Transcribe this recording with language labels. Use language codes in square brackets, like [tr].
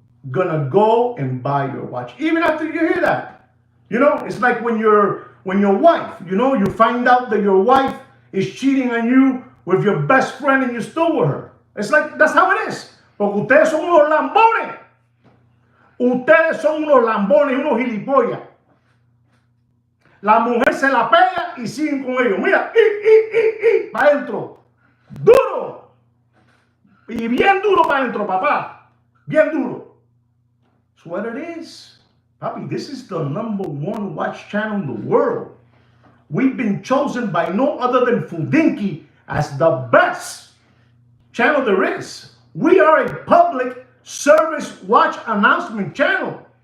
[en] gonna go and buy your watch, even after you hear that. It's like when your wife, you find out that your wife is cheating on you with your best friend and you're still with her. It's like that's how it is. [es] Porque ustedes son unos lambones. Ustedes son unos lambones, unos gilipollas. La mujer se la pega y siguen con ellos. Mira, para adentro. Duro. Y bien duro para adentro, papá. Bien duro. [en] That's what it is. Papi, this is the #1 watch channel in the world. We've been chosen by no other than Fudinki as the best channel there is. We are a public service watch announcement channel.